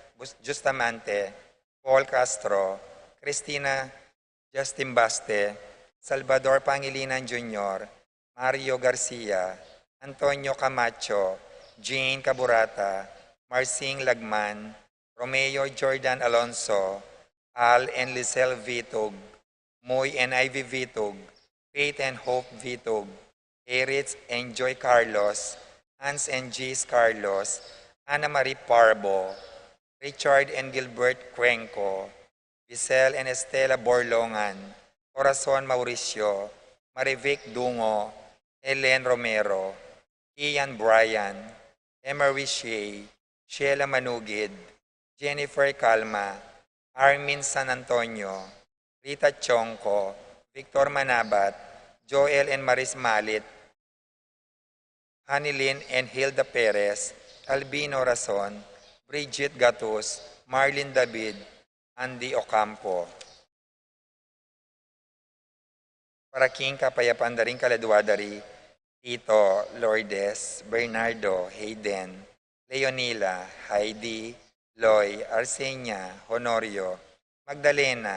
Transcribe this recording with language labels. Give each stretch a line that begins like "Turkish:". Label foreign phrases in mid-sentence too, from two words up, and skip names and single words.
Pampanga: Justamante, Paul Castro, Cristina Justimbaste, Salvador Pangilinan Jr., Mario Garcia, Antonio Camacho, Jane Caburata, Marcing Lagman, Romeo Jordan Alonso, Al and Lisel Vitug, Moy and Ivy Vitug, Faith and Hope Vitug, Eritz and Joy Carlos, Hans and Gis Carlos, Ana Marie Parbo, Richard and Gilbert Cuenco, Bisel and Estela Borlongan, Corazon Mauricio, Marivic Dungo, Helen Romero, Ian Bryan, Emery Shea, Sheila Manugid, Jennifer Calma, Armin San Antonio, Rita Chongco, Victor Manabat, Joel and Maris Malit, Hanilin and Hilda Perez, Albino Rason, Bridget Gatus, Marlene David, Andy Ocampo. Para King Kapayapaan Daring Kaladwadari, Tito, Lourdes, Bernardo, Hayden, Leonila, Heidi, Loy, Arsenia, Honorio, Magdalena,